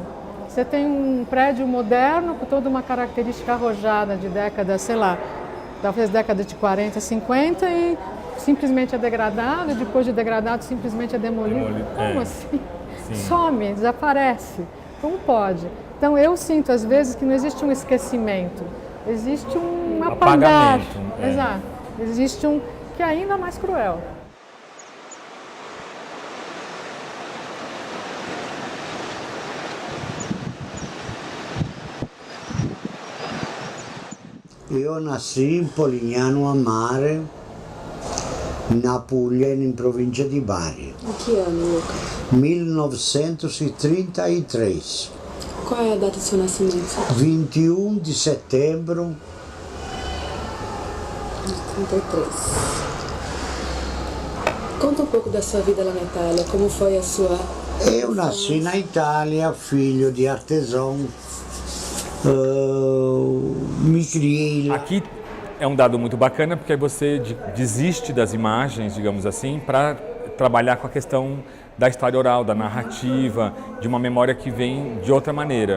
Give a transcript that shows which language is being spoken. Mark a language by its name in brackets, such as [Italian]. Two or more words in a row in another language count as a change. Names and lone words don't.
[Portuguese] Você tem um prédio moderno com toda uma característica arrojada de décadas, sei lá, talvez década de 40, 50 e simplesmente é degradado, e depois de degradado simplesmente é demolido. Como assim? Sim. Some, desaparece. Como pode? Então eu sinto às vezes que não existe um esquecimento, existe um apagar. Exato. Existe um que é ainda mais cruel. [Italian] Io nasci in Polignano a Mare, na Puglia, in provincia di Bari. In che anno, Luca? 1933. Qual è la data del suo nascimento? 21 di settembre [Portuguese] 33. Conta un poco da sua vita lá na Itália, como foi a sua... Eu nasci na Itália, filho de artesão. Me criei lá. Aqui é um dado muito bacana porque aí você desiste das imagens, digamos assim, para trabalhar com a questão da história oral, da narrativa, de uma memória que vem de outra maneira.